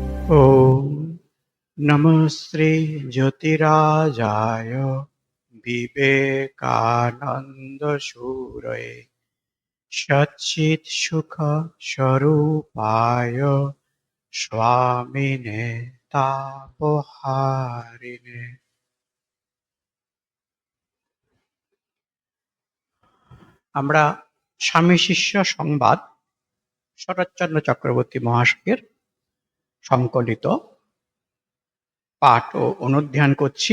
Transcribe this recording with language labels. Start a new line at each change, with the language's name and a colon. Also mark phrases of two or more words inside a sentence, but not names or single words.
Sanskrit: ॐ नमः श्री ज्योतिराजाय विवेकानन्दसूरये सच्चित्सुख स्वरूपाय स्वामिने तापहारिणे।
Bangla: আমরা স্বামী শিষ্য সংবাদ শরৎচন্দ্র চক্রবর্তী মহাশয়ের সংকলিত পাঠ ও অনুধ্যান করছি।